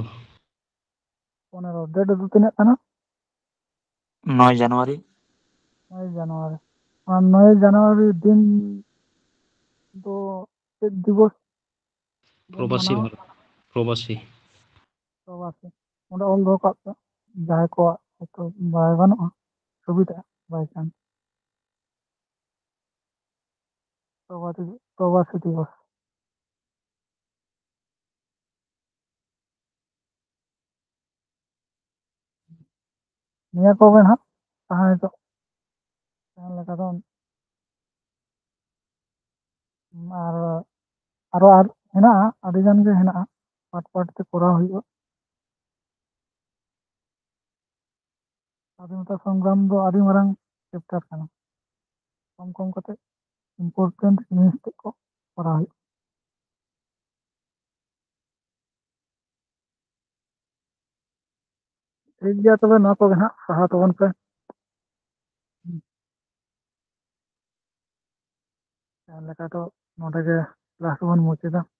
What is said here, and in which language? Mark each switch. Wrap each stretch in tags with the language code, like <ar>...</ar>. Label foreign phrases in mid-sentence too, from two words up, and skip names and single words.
<sat>15 ᱰᱮᱴ ᱫᱚ ᱛᱤᱱᱟᱹᱜ ᱠᱟᱱᱟ</sat> <bn>9 জানুয়ারি</bn> <sat>9 জানুয়ারি ᱚᱱᱟ 9 জানুয়ারি দিন ᱫᱚ ᱪᱮᱫ দিবস ᱵᱚᱱ</sat> <bn>প্রবাসী মানাওয়া ভারত প্রবাসী</bn> <sat>প্রবাসী ᱚᱸᱰᱮ ᱚᱞ ᱫᱚᱦᱚ ᱠᱟᱜ ᱯᱮ ᱡᱟᱦᱟᱸᱭ ᱠᱚᱣᱟᱜ ᱦᱚᱭᱛᱳ ᱵᱟᱭ ᱜᱟᱱᱚᱜᱼᱟ ᱥᱩᱵᱤᱫᱷᱟ ᱵᱟᱭ ᱪᱟᱱᱥ</sat> <bn>প্রবাসী দিবস</bn> <sat>ᱱᱤᱭᱟᱹ ᱠᱚᱜᱮ ᱱᱟᱦᱟᱜ ᱛᱟᱦᱮᱸ ᱱᱤᱛᱚᱜ ᱛᱟᱦᱮᱸ ᱞᱮᱠᱟ ᱫᱚ ᱟᱨ ᱟᱨᱚ ᱦᱮᱱᱟᱜᱼᱟ ᱟᱹᱰᱤ ᱜᱟᱱ ᱜᱮ ᱦᱮᱱᱟᱜᱼᱟ ᱯᱟᱴ ᱯᱟᱴ ᱛᱮ ᱠᱚᱨᱟᱣ ᱦᱩᱭᱩᱜᱼᱟ</sat> <bn>স্বাধীনতা সংগ্রাম</bn> <sat>ᱫᱚ ᱟᱹᱰᱤ ᱢᱟᱨᱟᱝ ᱪᱮᱯᱴᱟর ᱠᱟᱱᱟ ᱠᱚᱢ ᱠᱚᱢ ᱠᱟᱛᱮ ইম্পর্টেন্ট জিনিস ᱛᱮᱫ ᱠᱚ ᱠᱚᱨᱟᱣ ᱦᱩᱭᱩᱜᱼᱟ ᱴᱷᱤᱠ ᱜᱮᱭᱟ ᱛᱚᱵᱮ ᱱᱚᱣᱟ ᱠᱚᱜᱮ ᱱᱟᱦᱟᱜ ᱥᱟᱦᱟ ᱛᱟᱵᱚᱱ ᱯᱮ ᱡᱟᱦᱟᱸ ᱞᱮᱠᱟ ᱫᱚ ᱱᱚᱰᱮ ᱜᱮ ᱠᱞᱟᱥ ᱵᱚᱱ ᱢᱩᱪᱟᱹᱫᱟ</sat>